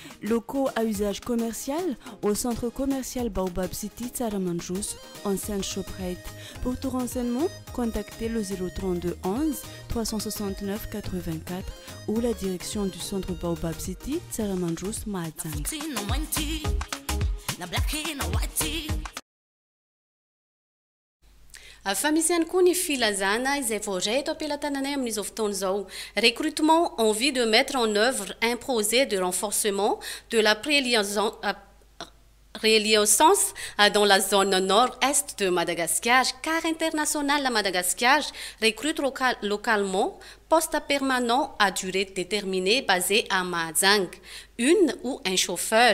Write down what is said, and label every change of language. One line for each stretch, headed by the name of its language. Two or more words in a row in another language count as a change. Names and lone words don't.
French: Locaux à usage commercial au centre commercial Baobab City, Tsaramanjous, ancienne Shoprite. Pour tout renseignement, contactez le 032 11 369 84 ou la direction du centre Baobab City, Tsaramanjous, Mahajanga.
Malagasy: Famisihany koa ny filazana izay voaray eto ampelantananay amin'izao fotoana izao.
French: Recrutement en vue de mettre en œuvre un projet de renforcement de la reliance dans la zone nord-est de Madagascar, car international à Madagascar recrute localement poste permanent à durée déterminée basé à Mahajang, une ou un chauffeur.